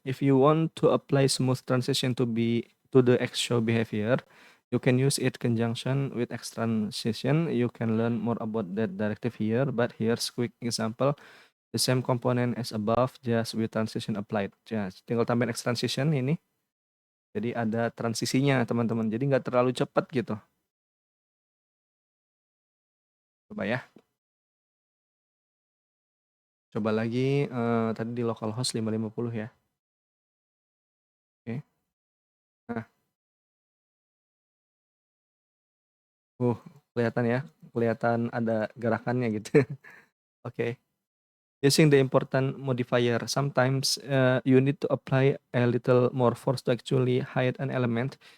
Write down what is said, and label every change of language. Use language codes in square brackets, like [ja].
[en] If you want to apply smooth transition to the xshow behavior, you can use it conjunction with X transition. You can learn more about that directive here, but here's quick example. The same component as above, just with transition applied. Just [id] tinggal tambahin X transition ini. Jadi ada transisinya teman-teman. Jadi nggak terlalu cepat gitu. Coba ya. Coba lagi tadi di localhost 550 ya. Oke. Nah, kelihatan ya. Kelihatan ada gerakannya gitu. Oke. [en] Using the important modifier, sometimes you need to apply a little more force to actually hide an element.